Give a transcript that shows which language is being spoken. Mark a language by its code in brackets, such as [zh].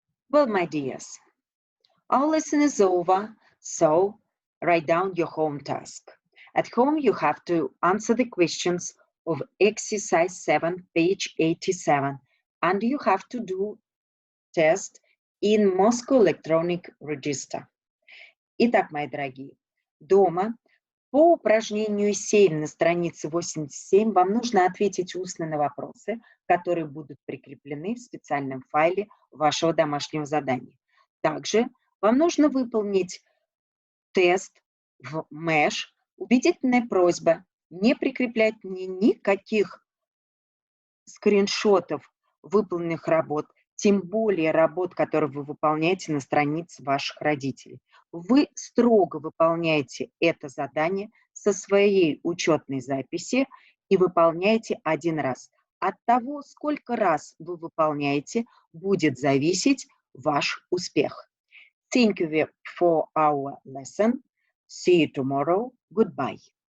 [en] Well, my dears, our lesson is over, so write down your home task. At home, you have to answer the questions of exercise 7, page 87, and you have to do test in Moscow Electronic Register. [ru] Итак, мои дорогие, дома по упражнению 7 на странице 87 вам нужно ответить устно на вопросы, которые будут прикреплены в специальном файле вашего домашнего задания. Также вам нужно выполнить тест в Mesh. Убедительная просьба не прикреплять мне никаких скриншотов выполненных работ, тем более работ, которые вы выполняете на странице ваших родителей. Вы строго выполняете это задание со своей учетной записи и выполняете один раз. От того, сколько раз вы выполняете, будет зависеть ваш успех. [en] Thank you for our lesson. See you tomorrow. Goodbye.